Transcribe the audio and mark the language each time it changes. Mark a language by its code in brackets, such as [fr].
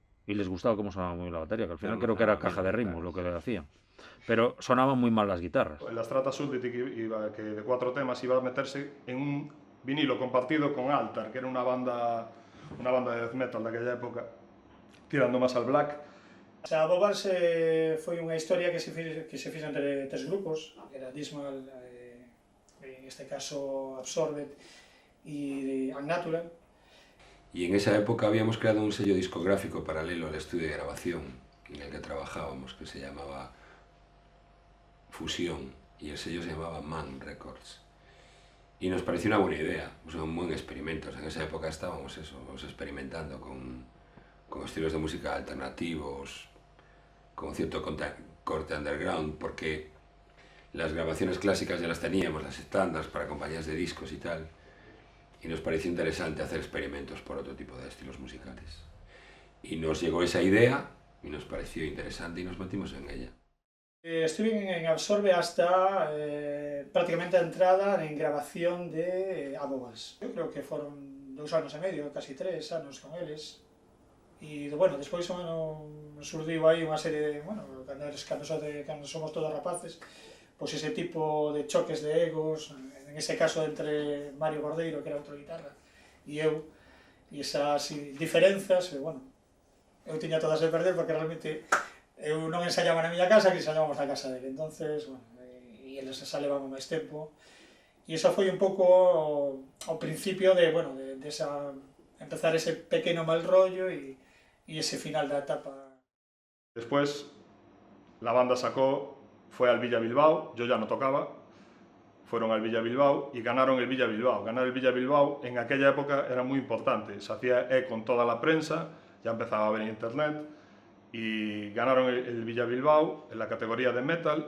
[es] Y les gustaba cómo sonaba muy bien la batería, que al final creo que era caja de ritmos lo que le hacían. Pero sonaban muy mal las guitarras. La Strata Surdity, que de 4 temas, iba a meterse en un vinilo compartido con Altar, que era una banda de death metal de aquella época, tirando más al black. [gl] O sea, Bobals foi unha historia que se fixo entre 3 grupos, que era Dismal, en este caso Absorbed y Unnatural. [es] Y en esa época habíamos creado un sello discográfico paralelo al estudio de grabación en el que trabajábamos, que se llamaba Fusión, y el sello se llamaba Man Records. Y nos pareció una buena idea, un buen experimento. En esa época estábamos experimentando con estilos de música alternativos, con cierto corte underground, porque las grabaciones clásicas ya las teníamos, las estándares para compañías de discos y tal, y nos pareció interesante hacer experimentos por otro tipo de estilos musicales. Y nos llegó esa idea, y nos pareció interesante, y nos metimos en ella. Estuve en Absorbe hasta prácticamente a entrada en grabación de Abobas. Yo creo que [gl] foron 2 anos e medio, casi 3 anos con eles. E, bueno, despois surdiu aí unha serie de, bueno, cando somos todos rapaces, pois ese tipo de choques de egos, en ese caso entre Mario Bordeiro, que era outro guitarra, e eu, e esas diferenzas, bueno, eu tiña todas de perder porque realmente eu non ensaiaba na miña casa, que ensaiábamos na casa dele, entonces, bueno, e eles ensaiaban máis tempo, e iso foi un pouco o principio de, bueno, de esa, empezar ese pequeno mal rollo e ese final da etapa. [es] Después, la banda fue al Villa Bilbao, yo ya no tocaba, fueron al Villa Bilbao y ganaron el Villa Bilbao. Ganar el Villa Bilbao en aquella época era muy importante, se hacía eco en toda la prensa, ya empezaba a ver internet, y ganaron el Villa Bilbao en la categoría de metal.